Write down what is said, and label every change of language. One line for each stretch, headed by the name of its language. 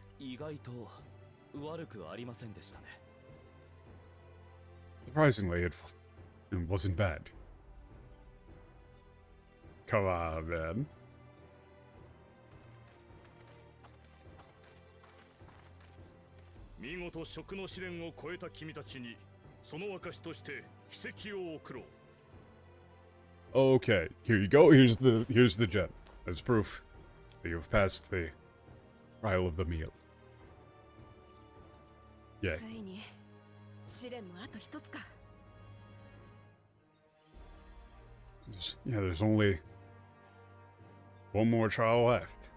Japanese: 意外と悪くありませんでしたね。
English: Surprisingly, it wasn't bad. Come on, man.
Japanese: 見事食の試練を超えた君たちにその証として秘跡を送ろう。
English: Okay, here you go. Here's the gem as proof that you've passed the trial of the meal. Yeah.
Japanese: ついに試練もあと一つか。
English: Yeah, there's only one more trial left.